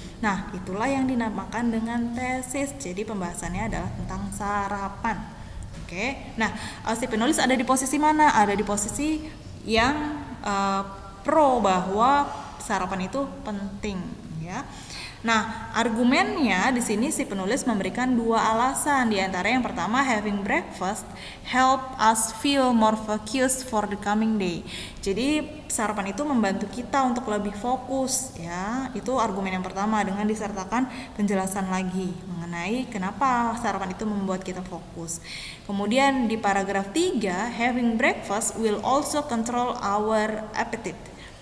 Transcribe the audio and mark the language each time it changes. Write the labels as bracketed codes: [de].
[id] Nah, itulah yang dinamakan dengan tesis. Jadi pembahasannya adalah tentang sarapan. Oke. Nah, si penulis ada di posisi mana? Ada di posisi yang pro bahwa sarapan itu penting, ya. Nah, argumennya di sini si penulis memberikan 2 alasan. Di antara yang pertama, [en] having breakfast help us feel more focused for the coming day. [id] Jadi sarapan itu membantu kita untuk lebih fokus, ya. Itu argumen yang pertama dengan disertakan penjelasan lagi mengenai kenapa sarapan itu membuat kita fokus. Kemudian di paragraf 3, [en] having breakfast will also control our appetite.